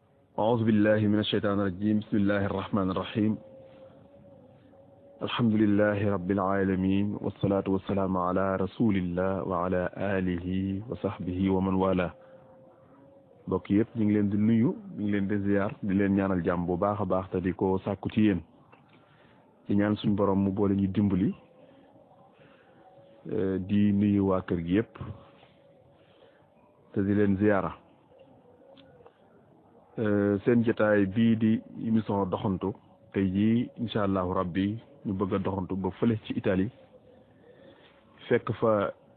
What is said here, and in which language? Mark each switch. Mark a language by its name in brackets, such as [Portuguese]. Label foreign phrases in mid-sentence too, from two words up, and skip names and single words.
[Arabic] أعوذ بالله من الشيطان الرجيم بسم الله الرحمن الرحيم الحمد لله رب العالمين والصلاة والسلام على رسول الله وعلى آله وصحبه ومن والاه [Wolof] mbokk yëpp ñu ngi leen di nuyu ñu ngi leen di ziar di leen ñaanal jàmm bu baax a baax te di ko sàkku ci yéen ci ñaan suñu borom mu boole ñu dimbali di nuyu waa kër gi yëpp te di leen ziara seen jotaay bii di émission doxantu tey jii [Arabic] إن شاء الله ربي [Wolof] ñu bëgg a doxantu ba fële ci Italie fekk fa